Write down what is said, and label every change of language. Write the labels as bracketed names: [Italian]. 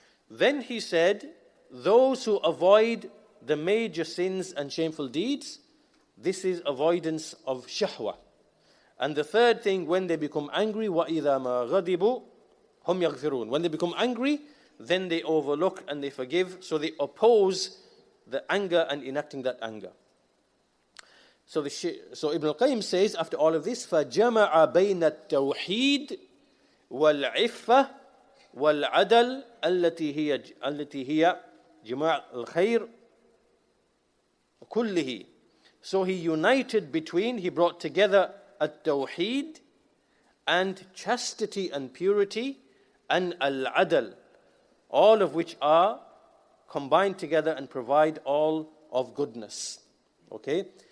[English] Then he said, those who avoid the major sins and shameful deeds, this is avoidance of shahwa. And the third thing, when they become angry, [Arabic] وَإِذَا مَا غَضِبُوا هُمْ يَغْفِرُونَ. [English] When they become angry, then they overlook and they forgive. So they oppose the anger and enacting that anger. So Ibn al-Qayyim says, after all of this, [Arabic] فَجَمَعَ بَيْنَ التَّوْحِيدِ وَالْعِفَّةِ وَالْعَدَلِ التي هي جماع الخير كله. [English] So he united between, he brought together at-Tawheed and chastity and purity and al-Adal, all of which are combined together and provide all of goodness. Okay?